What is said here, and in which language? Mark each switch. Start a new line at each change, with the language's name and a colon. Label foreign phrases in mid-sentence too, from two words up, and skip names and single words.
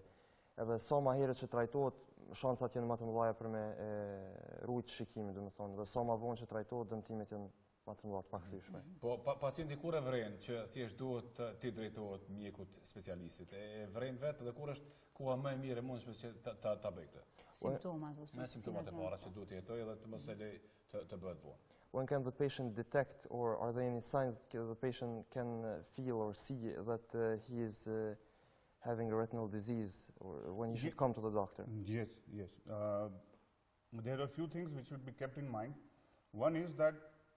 Albanian: Edhe sa më herët që trajtohet, shancat janë më të mëdha për me ruajtur shikimin, do të thonë, dhe sa më vonë që trajtohet, dëmtimet janë më të mëdha të pakthyeshme. Po pacienti kur e vren që thjesht duhet ti drejtohet mjekut specialistit, e vren vetë dhe kur është koha më e mirë e mundshme që ta bëj këtë? Simptomat ose me simptomat e para që duhet të jetojë dhe të mos e lej të bëhet vonë.
English: When can the patient detect, or are there any signs that the patient can feel or see that he is having a retinal disease, or when he should come to the doctor? Yes. There are a few things which should be kept in mind.